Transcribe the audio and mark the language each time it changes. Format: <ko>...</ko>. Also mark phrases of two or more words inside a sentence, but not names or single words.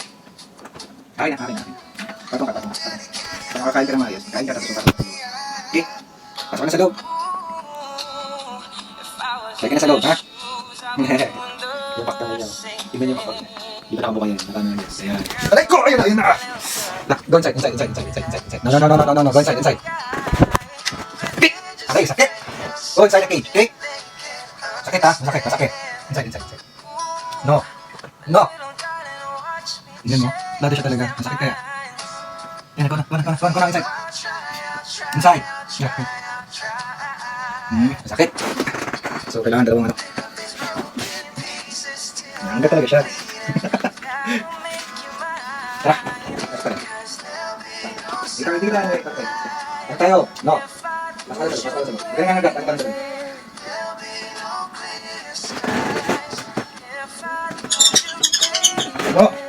<tl>Kain na. Patong ka. Kung makakain ka na maayos, kain ka tapos patong. Okay? Pasok ka na sa loob. Kain ka na sa loob, ha? Yung pakta na niya. Tingnan niyo pakta niya. Di ba nakabuka yan? Nakana niya. Ayan. Alay ko! Ayun na!</tl> <en>Go inside. No. Go inside. Okay, sakit! Go inside the cage,</en> <tl>okay? Sakit ha? Masakit. Inside. No. Tingnan mo. Lado siya talaga. Masakit kaya. Yan,</tl> <en>go na inside. Inside.</en> <tl>Masakit. So, kailangan dalawang ano. Hanggat talaga siya. Tara. Hindi ka. Tara tayo. No. Pasal. Ganyan hanggat. No.</tl>